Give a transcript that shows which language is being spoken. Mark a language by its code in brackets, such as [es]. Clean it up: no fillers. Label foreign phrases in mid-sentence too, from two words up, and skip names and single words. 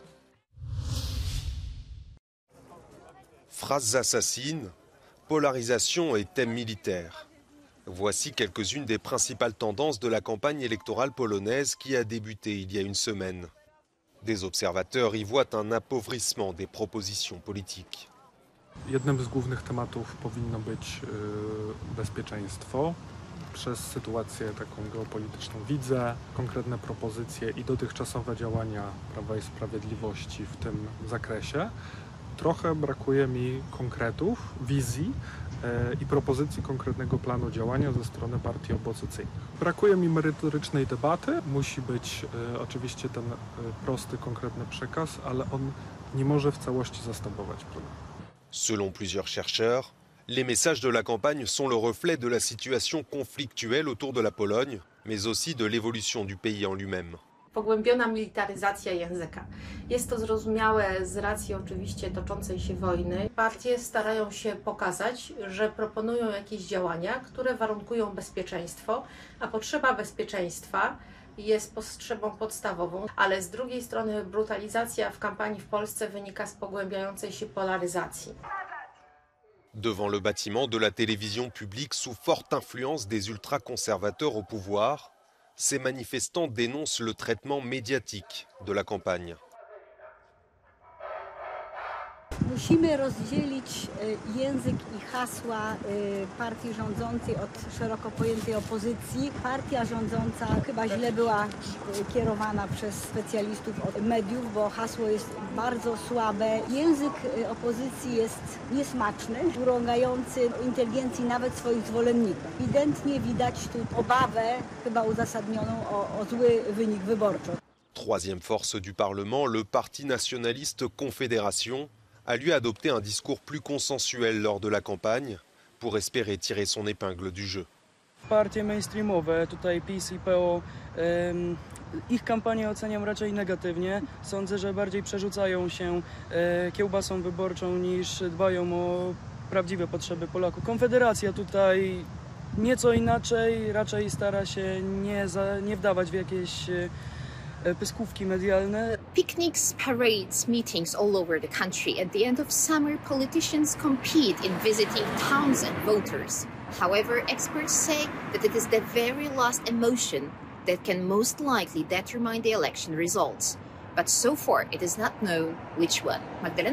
[fr] Phrases assassines, polarisation et thèmes militaires. Voici quelques-unes des principales tendances de la campagne électorale polonaise qui a débuté il y a une semaine. Des observateurs y voient un appauvrissement des propositions politiques. [pl] Jednym z głównych tematów powinno być bezpieczeństwo. Przez sytuację taką geopolityczną widzę konkretne propozycje i dotychczasowe działania Prawa i Sprawiedliwości w tym zakresie. Trochę brakuje mi konkretów, wizji i propozycji konkretnego planu działania ze strony partii opozycyjnych. Brakuje mi merytorycznej debaty. Musi być oczywiście ten prosty, konkretny przekaz, ale on nie może w całości zastępować problemu. [fr] Selon plusieurs chercheurs, les messages de la campagne sont le reflet de la situation conflictuelle autour de la Pologne, mais aussi de l'évolution du pays en lui-même. [pl] Pogłębiona militaryzacja języka. Jest to zrozumiałe z racji oczywiście toczącej się wojny. Partie starają się pokazać, że proponują jakieś działania, które warunkują bezpieczeństwo, a potrzeba bezpieczeństwa jest potrzebą podstawową, ale z drugiej strony brutalizacja w kampanii w Polsce wynika z pogłębiającej się polaryzacji. [fr] Devant le bâtiment de la télévision publique sous forte influence des ultra-conservateurs au pouvoir, ces manifestants dénoncent le traitement médiatique de la campagne. [pl] Musimy rozdzielić język i hasła partii rządzącej od szeroko pojętej opozycji. Partia rządząca chyba źle była kierowana przez specjalistów od mediów, bo hasło jest bardzo słabe. Język opozycji jest niesmaczny, urągający inteligencji nawet swoich zwolenników. Ewidentnie widać tu obawę, chyba uzasadnioną, o zły wynik wyborczy. [fr] Troisième force du Parlement, le Parti nationaliste Confédération a lui adopté un discours plus consensuel lors de la campagne pour espérer tirer son épingle du jeu. [pl] Partie mainstreamowe, tutaj PiS i PO, ich kampanię oceniam raczej negatywnie. Sądzę, że bardziej przerzucają się kiełbasą wyborczą niż dbają o prawdziwe potrzeby Polaków. Konfederacja tutaj nieco inaczej, raczej stara się nie wdawać w jakieś pyskówki medialne. [en] Picnics, parades, meetings all over the country. At the end of summer, politicians compete in visiting towns and voters. However, experts say that it is the very last emotion that can most likely determine the election results. But so far, it is not known which one.